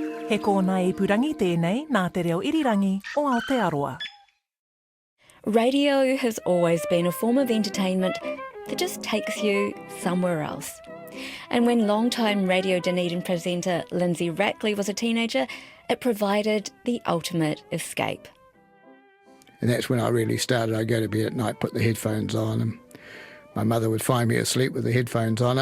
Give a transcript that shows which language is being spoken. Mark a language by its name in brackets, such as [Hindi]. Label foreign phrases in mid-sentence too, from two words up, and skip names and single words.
[Māori] He kōna I purangi tēnei nā te reo irirangi o Aotearoa. [English] Radio has always been a form of entertainment that just takes you somewhere else. And when long-time Radio Dunedin presenter Lindsay Rackley was a teenager, it provided the ultimate escape. And that's when I really started. I'd go to bed at night, put the headphones on, and my mother would find me asleep with the headphones on.